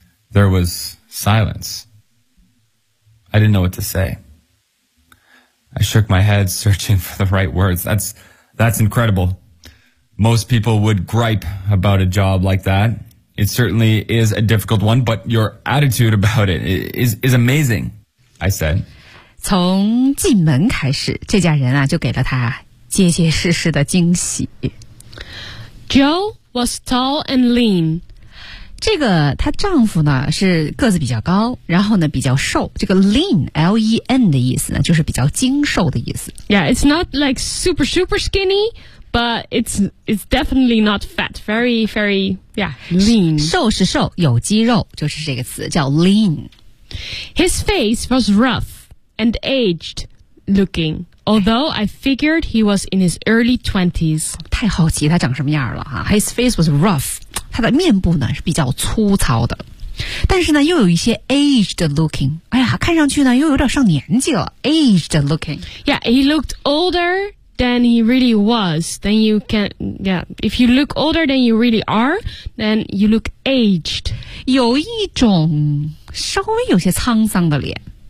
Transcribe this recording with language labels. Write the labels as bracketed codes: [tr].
[en] There was silence. I didn't know what to say. I shook my head, searching for the right words. That's incredible. Most people would gripe about a job like that. It certainly is a difficult one, but your attitude about it is amazing, I said. [zh] 从进门开始，这家人啊，就给了他结结实实的惊喜。 [en] Joe was tall and lean. [zh] 这个她丈夫呢是个子比较高，然后呢比较瘦。这个 lean L-E-N 的意思呢，就是比较精瘦的意思。 [en] Yeah, it's not like super super skinny, but it's definitely not fat. Very very yeah lean. [zh] 瘦是瘦，有肌肉就是这个词叫 lean. [en] His face was rough and aged looking, although I figured he was in his early 20s. [zh] 太好奇他长什么样了哈、啊、 [en] His face was rough. [zh] 他的面部呢是比较粗糙的，但是呢又有一些 aged looking， 哎呀，看上去呢又有点上年纪了 ，aged looking。 [en] Yeah, he looked older than he really was. Then you can, yeah, if you look older than you really are, then you look aged. [zh] 有一种稍微有些沧桑的脸。